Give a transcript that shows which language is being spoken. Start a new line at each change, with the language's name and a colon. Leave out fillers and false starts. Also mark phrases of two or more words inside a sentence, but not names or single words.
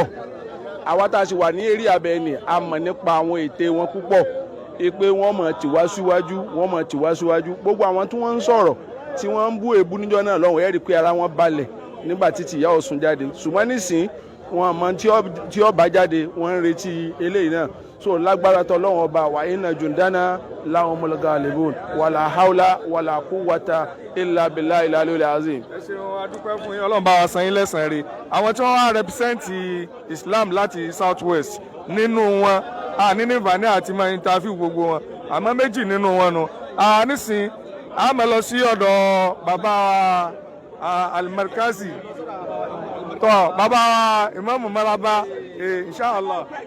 Yoruba: Àwa tá a sì wà ní eré abẹ́ ni a mọ̀ nípa àwọn ète wọn púpọ̀, pé wọ́n mọ̀ tì wá síwájú, gbogbo àwọn tí wọ́n ń sọ̀rọ̀ tí wọ́n ń bú èébú níjọ́ náà lọ́wọ́ ẹ rí i pé ara wọn balẹ̀ nígbà tí tìyá Ọ̀ṣun jáde, ṣùgbọ́n nísìn wọn àmọ́ tí ó bá jáde wọ́n ń retí eléyìí náà. So lágbára tọ́lọ́wọ́n ọba wa
Arabic: إن جندنا لهم الغالبون ولا حول ولا قوة إلا بالله العلي العظيم.
Yoruba: Ẹ ṣeun, a dúpẹ́ fún yín, Ọlọ́run bá wa san yín lẹ́san rẹ̀. Àwọn tí wọ́n wá
English: represent Islam
Yoruba: láti South West, nínú wọn nínú ìfàní àti máa interview gbogbo wọn, àmọ́ méjì nínú wọn nu. Nísìn a máa lọ sí ọ̀dọ̀ bàbá Al-Markazi, tọ́ bàbá Imam Maraba, inshallah.